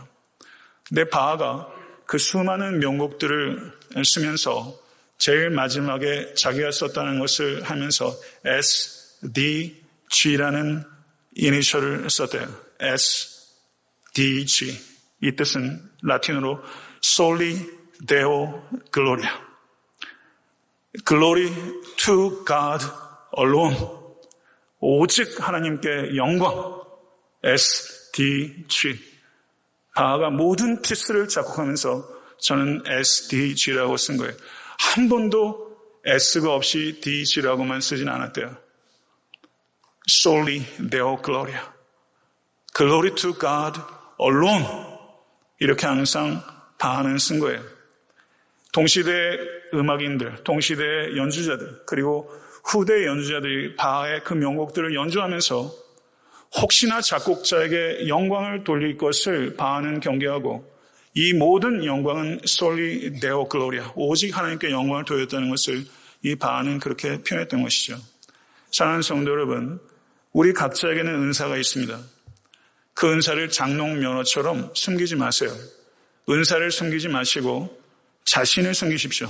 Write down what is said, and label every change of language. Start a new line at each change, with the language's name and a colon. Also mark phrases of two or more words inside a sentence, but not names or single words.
Korean: 근데 바하가 그 수많은 명곡들을 쓰면서 제일 마지막에 자기가 썼다는 것을 하면서 SDG라는 이니셜을 썼대요. SDG. 이 뜻은 라틴어로
Latin: Soli Deo Gloria.
English: Glory to God alone.
Korean: 오직 하나님께 영광. SDG. 바하가 모든 피스를 작곡하면서 저는 SDG라고 쓴 거예요. 한 번도 S가 없이 DG라고만 쓰진 않았대요.
Latin: Soli Deo Gloria.
English: Glory to God alone.
Korean: 이렇게 항상 바하는 쓴 거예요. 동시대 음악인들, 동시대 연주자들, 그리고 후대 연주자들이 바하의 그 명곡들을 연주하면서 혹시나 작곡자에게 영광을 돌릴 것을 바하는 경계하고 이 모든 영광은
Latin: solely deo gloria,
Korean: 오직 하나님께 영광을 돌렸다는 것을 이 바하는 그렇게 표현했던 것이죠. 사랑하는 성도 여러분, 우리 각자에게는 은사가 있습니다. 그 은사를 장롱 면허처럼 숨기지 마세요. 은사를 숨기지 마시고 자신을 숨기십시오.